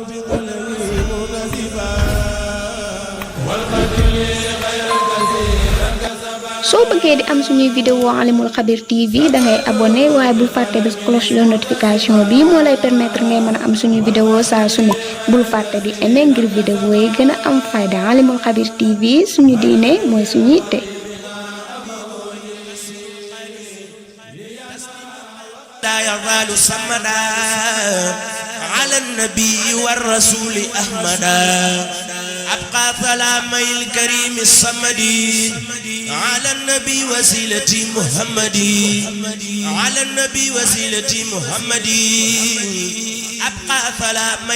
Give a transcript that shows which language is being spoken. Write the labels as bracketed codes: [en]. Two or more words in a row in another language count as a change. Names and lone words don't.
[wo] soo bëggee di am suñuy vidéo Alimul Khabir TV dangay abonné waaye bul fàtte bés [fr] cloche de notification [wo] bi moo lay permettre ngay mën a am suñuy vidéo saa su ne bul fàtte di aimer ngir vidéo yi gën a am fayda Alimul Khabir TV suñu diine mooy suñu yitte. [ar] لا يزال صمدا على النبي والرسول أحمدا أبقى سلامي الكريم الصمدي على النبي وسيلتي محمدي على النبي وسيلتي محمدي أبقى سلامي